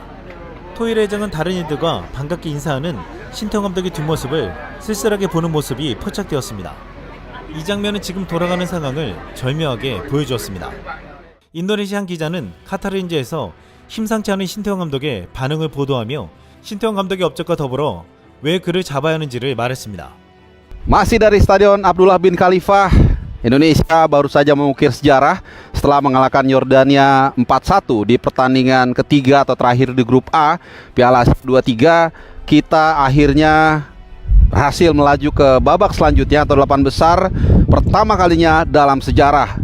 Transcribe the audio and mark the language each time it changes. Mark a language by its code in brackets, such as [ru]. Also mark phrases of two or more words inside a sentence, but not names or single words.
[ko] 토이레 회장은 다른 이들과 반갑게 인사하는 신태용 감독의 뒷모습을 쓸쓸하게 보는 모습이 포착되었습니다. 이 장면은 지금 돌아가는 상황을 절묘하게 보여주었습니다. 인도네시아 한 기자는 카타르인지에서 심상치 않은 신태용 감독의 반응을 보도하며 신태용 감독의 업적과 더불어 왜 그를 잡아야 하는지를 말했습니다. [id] Masih dari Stadion Abdullah bin Khalifah, Indonesia baru saja mengukir sejarah setelah mengalahkan Yordania 4-1 di pertandingan ketiga atau terakhir di grup A Piala Asia 23. Kita akhirnya berhasil melaju ke babak selanjutnya atau 8 besar pertama kalinya dalam sejarah.